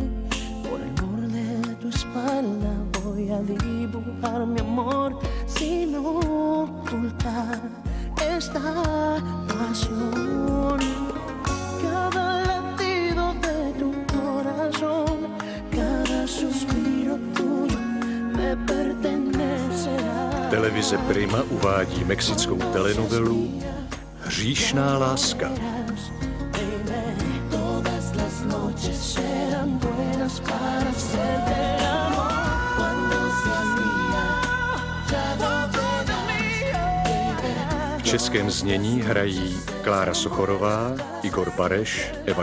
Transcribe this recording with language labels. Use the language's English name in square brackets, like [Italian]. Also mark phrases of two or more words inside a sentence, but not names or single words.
[Spanish] Por el borde de tu espalda voy a dibujar mi amor sin ocultar esta pasión. Cada latido de tu corazón, cada suspiro tuyo me pertenecerá. [Czech] Televize Prima uvádí mexickou telenovelu Hříšná láska. V českém znění hrají Klára Sochorová, Igor Bareš, Eva